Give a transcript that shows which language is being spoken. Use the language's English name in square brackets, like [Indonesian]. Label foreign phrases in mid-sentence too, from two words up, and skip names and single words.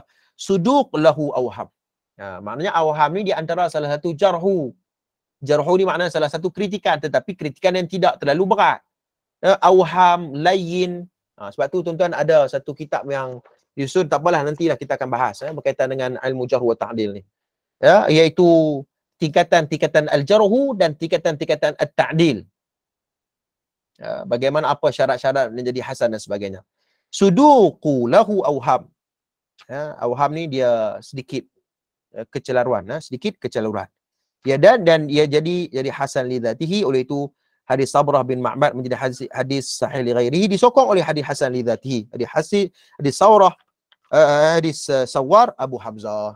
[Arabic] صدوق له أوهام. [Malay] Maknanya awham ni di antara salah satu jarhu. Jarhu ni maknanya salah satu kritikan, tetapi kritikan yang tidak terlalu berat. [Arabic] أوهام، لين. [Malay] Sebab tu tuan-tuan ada satu kitab yang disusun, tak apalah nantilah kita akan bahas berkaitan dengan ilmu [Arabic] جرح وتعديل [Malay] ni. Ya, iaitu tingkatan-tingkatan al-jarhu dan tingkatan-tingkatan at-ta'dil. Bagaimana apa syarat-syarat menjadi hasan dan sebagainya. [Arabic] صدوق له أوهام. [Malay] Awham ni dia sedikit kecelaruan, sedikit kecelaruan. Ya, dan ia jadi [Arabic] حسن لذاته. [Malay] Oleh itu hadis Sabrah bin Ma'bad menjadi hadis [Arabic] صحيح لغيره, [Malay] disokong oleh hadis [Arabic] حسن لذاته. [Malay] Hadis Saurah hadis Sawar Abu Hamzah.